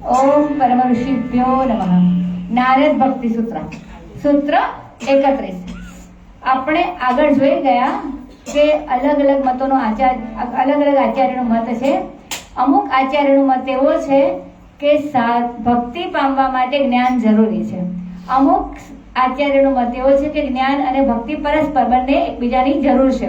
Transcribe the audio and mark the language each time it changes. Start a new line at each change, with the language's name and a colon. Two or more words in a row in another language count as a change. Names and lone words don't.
Sanskrit: ओम परम ऋषिभ्यो नमः।
Gujarati: नारद भक्ति सूत्र सूत्र 31 આપણે આગળ જોઈ ગયા કે અલગ અલગ મતોનો અલગ અલગ આચાર્યનો મત છે. અમુક આચાર્યનો મત એવો છે કે ભક્તિ પામવા માટે જ્ઞાન જરૂરી છે. અમુક આચાર્યનો મત એવો છે કે જ્ઞાન અને ભક્તિ પરસ્પર બંને એકબીજાની જરૂર છે.